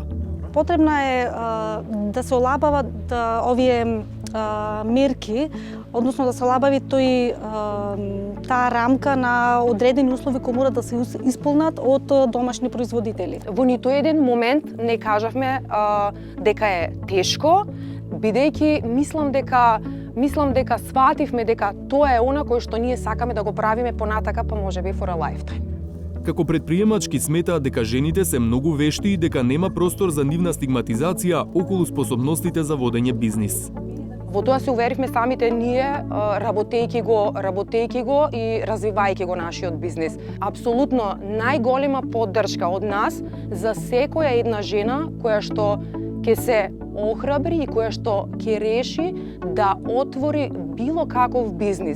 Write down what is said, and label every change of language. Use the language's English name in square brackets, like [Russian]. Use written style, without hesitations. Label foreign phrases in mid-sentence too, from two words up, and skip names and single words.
[Macedonian] Потребна е да се олабават овие мерки, односно да се олабави таа рамка на одредени услови кои мора да се исполнат од домашни производители. Во ниту еден момент не кажавме дека е тешко, бидејќи мислам дека свативме дека тоа е она кое што ние сакаме да го правиме понатака, па можеби [English] for a lifetime. [Macedonian] Како предприемачки сметаат дека жените се многу вешти и дека нема простор за нивна стигматизација околу способностите за водење бизнис. Во тоа се уверивме самите ние, работејќи го и развивајќи го нашиот бизнис. Апсолутно најголема поддршка од нас за секоја една жена која што ќе се охрабри и која што ќе реши да отвори било каков бизнис.